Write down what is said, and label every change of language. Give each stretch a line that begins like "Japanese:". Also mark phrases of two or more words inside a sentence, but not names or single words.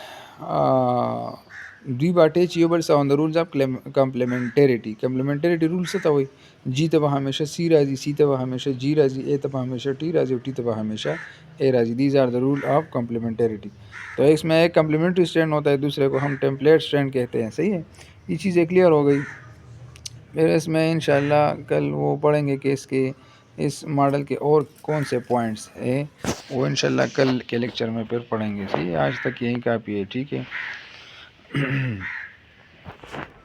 Pashto: دوی به اټیچ یو بل سره
English: on the rules of complementarity complementarity role
Pashto: څه ته وایي جی ته به همیشه سی راځي سی ته به همیشه جی راځي اے ته به همیشه ٹی راځي او ٹی ته به همیشه اے راځي
English: these are the role of complementarity
Urdu: تو اس میں ایک
English: complementary strand
Urdu: ہوتا ہے دوسرے کو ہم
English: template strand
Urdu: کہتے ہیں صحیح ہے یہ چیزیں کلیئر ہو گئی پھر اس میں انشاءاللہ کل وہ پڑھیں گے کہ اس کے اس ماڈل کے اور کون سے پوائنٹس ہیں وہ انشاءاللہ کل کے لیکچر میں پھر پڑھیں گے صحیح ہے آج تک یہی کافی ہے ٹھیک ہے